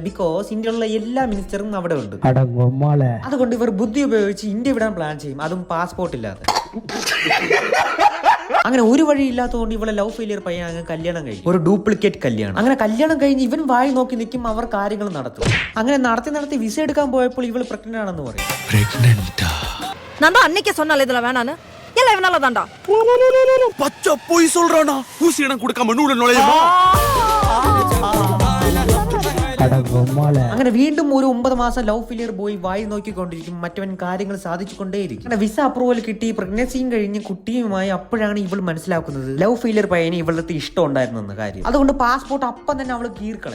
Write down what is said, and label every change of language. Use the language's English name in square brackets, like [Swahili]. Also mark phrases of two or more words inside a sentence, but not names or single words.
[Malayalam] ബിക്കോസ് ഇന്ത്യയിലുള്ള എല്ലാ മിനിസ്റ്ററും അവിടെ ഉണ്ട്. അതുകൊണ്ട് ഇവർ ബുദ്ധി ഉപയോഗിച്ച് ഇന്ത്യ വിടാൻ പ്ലാൻ ചെയ്യും, അതും പാസ്പോർട്ട് ഇല്ലാതെ. അങ്ങനെ ഒരു വഴി ഇല്ലാത്തതുകൊണ്ട് ഇവളെ [English] love failure [Malayalam] പയ്യൻ അങ്ങ് കല്യാണം കഴിയും, ഒരു ഡ്യൂപ്ലിക്കേറ്റ് കല്യാണം. അങ്ങനെ കല്യാണം കഴിഞ്ഞ് ഇവൻ വായി നോക്കി നിൽക്കും, അവർ കാര്യങ്ങൾ നടത്തും. അങ്ങനെ നടത്തി വിസ എടുക്കാൻ പോയപ്പോൾ ഇവൾ പ്രഗ്നന്റ് ആണെന്ന് പറയും. [Tamil] நான் தான் அன்னைக்கே சொன்னால இதுல வேணான்னு. எல்லாம் இவனால தான்டா. பச்சை போய் சொல்றானா? ஊசி இடம் கொடுக்காம நூல நுழையுமா? [Malayalam] അങ്ങനെ വീണ്ടും ഒരു 9 മാസം [English] love failure boy [Malayalam] വായി നോക്കിക്കൊണ്ടിരിക്കും, മറ്റവൻ കാര്യങ്ങൾ സാധിച്ചുകൊണ്ടേയിരിക്കും. അങ്ങനെ [English] visa approval [Malayalam] കിട്ടി, പ്രഗ്നൻസിയും കഴിഞ്ഞ് കുട്ടിയുമായി. അപ്പോഴാണ് ഇവൾ മനസ്സിലാക്കുന്നത് [English] love failure [Malayalam] പയ്യന് ഇവളുടെ ഇഷ്ടം ഉണ്ടായിരുന്നെന്ന കാര്യം. അതുകൊണ്ട് പാസ്പോർട്ട് അപ്പം തന്നെ അവള് കീർക്കളയും.